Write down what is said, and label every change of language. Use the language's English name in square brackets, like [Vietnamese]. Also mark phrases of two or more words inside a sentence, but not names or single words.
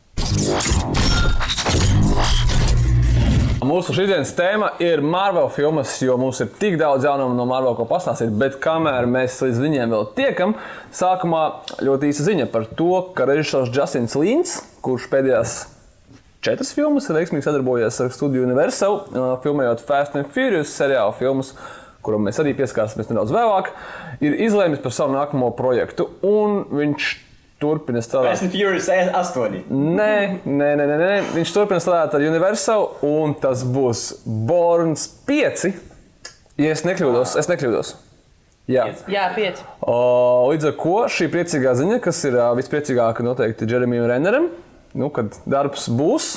[Latvian] Mūsu šīsdienas tēma ir Marvel filmas, jo mums ir tik daudz jaunumu no Marvel, ko pastāstīt, bet kamēr mēs līdz viņiem vēl tiekam, sākumā ļoti īsa ziņa par to, ka režisors Justins Lins, kurš pēdējās 4 filmas ir veiksmīgi sadarbojies ar studiju Universal, filmējot Fast and Furious seriālu filmas, kuram mēs arī pieskārsimies nedaudz vēlāk, ir izlēmis par savu nākamo projektu, un viņš turpina strādāt. Fast and Furious 8. Nē. Viņš turpina strādāt ar Universal, un tas būs Bourne 5. Ja es nekļūdos. Jā, 5. Līdz ar ko šī priecīgā ziņa, kas ir vispriecīgāka noteikti Jeremijam Renneram, kad darbs būs.